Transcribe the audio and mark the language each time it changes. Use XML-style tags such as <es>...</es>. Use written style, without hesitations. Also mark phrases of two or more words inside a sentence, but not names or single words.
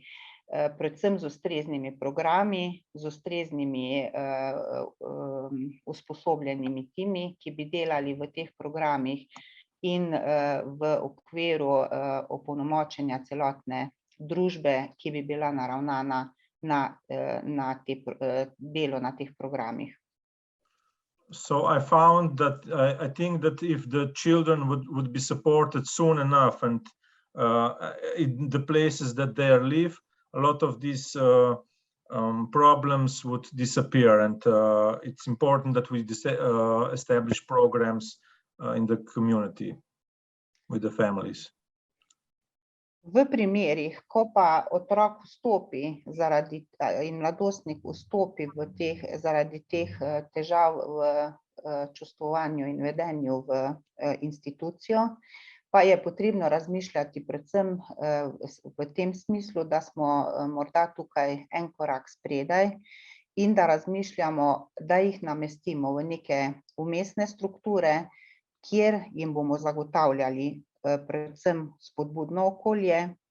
<sl>Predvsem z ustreznimi programi, z ustreznimi usposobljenimi timi, ki bi delali v teh programih in v okviru opolnomočenja celotne družbe, ki bi bila naravnana na delo na teh programih.</sl> <en>So I found that I think that if the children would be supported soon enough and in the places that they live, a lot of these problems would disappear, and it's important that we establish programs in the community with the families.</en> <sl>V primerih, ko pa otrok vstopi in mladostnik vstopi zaradi teh težav v čustvovanju in vedenju v institucijo, pa je potrebno razmišljati predvsem v tem smislu, da smo morda tukaj en korak spredaj in da razmišljamo, da jih namestimo v neke vmesne strukture, kjer jim bomo zagotavljali predvsem spodbudno okolje,</sl>